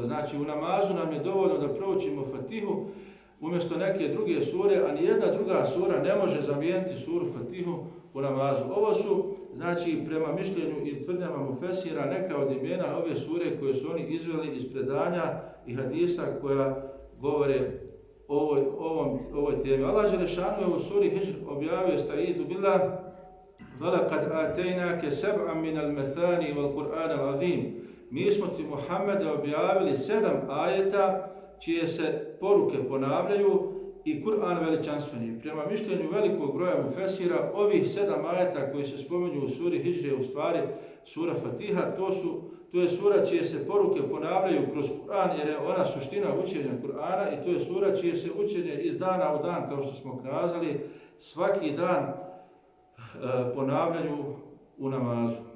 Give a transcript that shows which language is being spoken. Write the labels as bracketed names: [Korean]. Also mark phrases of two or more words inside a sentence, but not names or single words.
[Bosnian] Znači, u namazu nam je dovoljno da proučimo Fatihu umjesto neke druge sure, a nijedna druga sura ne može zamijeniti suru Fatihu u namazu. Ovo su, znači, prema mišljenju i tvrdnjama mufesira, neka od imena ove sure koje su oni izveli iz predanja i hadisa koja govore o ovoj temi. Allah dželešanu je u suri Hidžr objavio: [Arabic] أستعيذ بالله, وَلَقَدْ آتَيْنَاكَ سَبْعًا مِنَ الْمَثَانِ وَالْقُرْآنَ الْعَظِيمِ. [Bosnian] Mi smo ti, Muhammede, objavili 7 ajeta čije se poruke ponavljaju i Kur'an veličanstveni. Prema mišljenju velikog broja mufesira, ovih 7 ajeta koji se spominju u suri Hidžr je u stvari sura Fatiha. To je sura čije se poruke ponavljaju kroz Kur'an, jer je ona suština učenja Kur'ana, i to je sura čije se učenje iz dana u dan, kao što smo kazali, svaki dan ponavljaju u namazu.